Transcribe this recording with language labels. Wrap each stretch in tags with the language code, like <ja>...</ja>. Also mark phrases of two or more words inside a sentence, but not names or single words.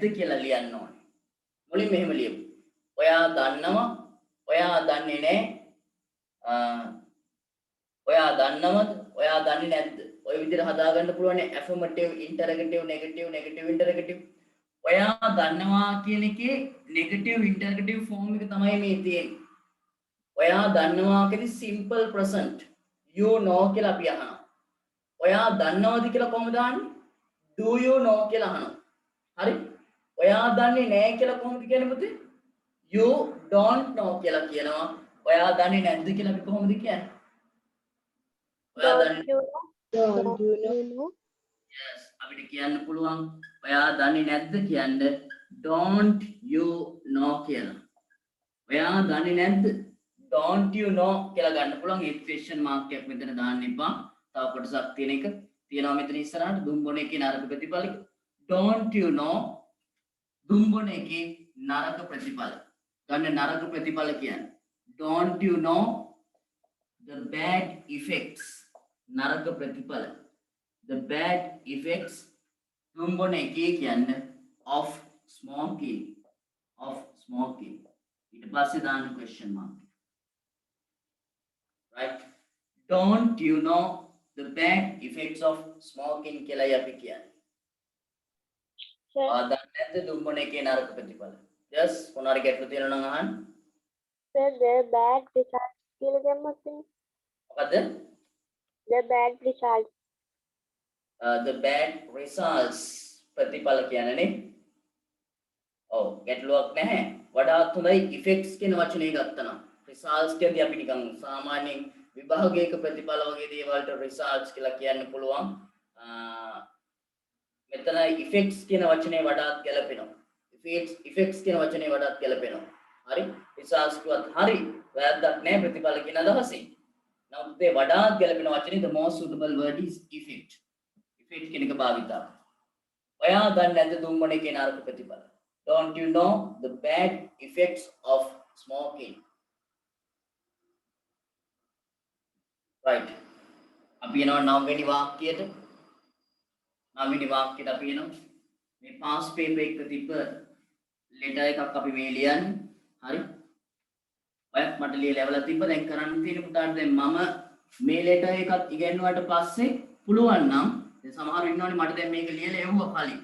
<si>කියලා ලියන්න ඕනේ මුලින් මෙහෙම ලියමු ඔයා දන්නවා ඔයා දන්නේ නැහැ ඔයා දන්නවද ඔයා දන්නේ නැද්ද ඔය විදිහට හදා ගන්න පුළුවන්</si> <en>affirmative interrogative negative interrogative</en> <si>ඔයා දන්නවා කියන එකේ</si> <en>negative interrogative form</en> <si>එක තමයි මේ තියෙන්නේ ඔයා දන්නවා කියන්නේ</si> <en>simple present you know</en> <si>කියලා අපි අහනවා ඔයා දන්නවද කියලා කොහොමද අහන්නේ</si> <en>do you know</en> <si>කියලා අහනවා හරි ඔයා දන්නේ නැහැ කියලා කොහොමද කියන්නේ පුතේ</si> <en>you don't know</en> <si>කියලා කියනවා ඔයා දන්නේ නැද්ද කියලා අපි කොහොමද කියන්නේ ඔයා දන්නේ</si> <en>Don't you know?</en> <si>yes අපිට කියන්න පුළුවන් ඔයා දන්නේ නැද්ද කියන්න</si> <en>don't you know</en> <si>කියලා ඔයා දන්නේ නැද්ද</si> <en>don't you know</en> <si>කියලා ගන්න පුළුවන් ඒ</si> <en>question mark</en> <si>එකක් මෙතන දාන්න එපා තව කොටසක් තියෙන එක තියෙනවා මෙතන ඉස්සරහට දුම්බොන එකේ නරක ප්‍රතිඵල</si> <en>don't you know</en> <si>දුම්බොන එකේ නරක ප්‍රතිඵල ගන්න නරක ප්‍රතිඵල කියන්නේ</si> <en>don't you know the bad effects</en> <si>නරක ප්‍රතිඵල</si> <en>the bad effects</en> <si>දුම්බොන එකේ කියන්නේ</si> <en>of smoking</en> <si>ඊට පස්සේ දාන්න</si> <en>question mark right don't you know the bad effects of smoking</en> <si>කියලා අපි කියන්නේ</si> <en>Sir,</en> <si>ආදන් නැද්ද දුම්බොන එකේ නරක ප්‍රතිඵල yes මොනාරි ගැටලු තියෙනවා නම් අහන්න</si> <en>sir, the bad results</en> <si>කියලා දැම්මත් එහෙම. මොකද්ද</si> <en>The bad results. the bad results</en> <si>ප්‍රතිඵල කියන්නේ නේ ඔව් ගැටලුවක් නැහැ වඩාත් හොඳයි effects කියන වචනේ ගත්තා නම් results කියදී අපි නිකන් සාමාන්‍යයෙන් විභාගයක ප්‍රතිඵල වගේ දේවල්ට results කියලා කියන්න පුළුවන් මෙතන effects කියන වචනේ වඩාත් ගැලපෙනවා effects කියන වචනේ වඩාත් ගැලපෙනවා හරි results කිව්වත් හරි වැරද්දක් නැහැ ප්‍රතිඵල කියන අදහසින් නමුත් ඒ වඩාත් ගැලපෙන වචනේ</si> <en>the most suitable word is effect</en> <si>කියන එක භාවිතා ඔයා දන්නේ නැද්ද දුම්බොන එකේ නරක ප්‍රතිඵල</si> <en>Don't you know the bad effects of smoking? Right.</en> <si>අපි යනවා නවවෙනි වාක්‍යයට. නවවෙනි වාක්‍යයට අපි යනවා. මේ</si> <en>past paper</en> <si>එක තිබ්බ letter එකක් අපි මේ ලියන්නේ. හරි. ඔයත් මට ලියලා ලැබලා තිබ්බ. දැන් කරන්න තියෙන පුතාට දැන් මම මේ letter එකත් ඉගෙනුවාට පස්සේ පුළුවන් නම් දැන් සමහරව ඉන්නවනේ මට දැන් මේක ලියලා එවුවා කලින්.</si>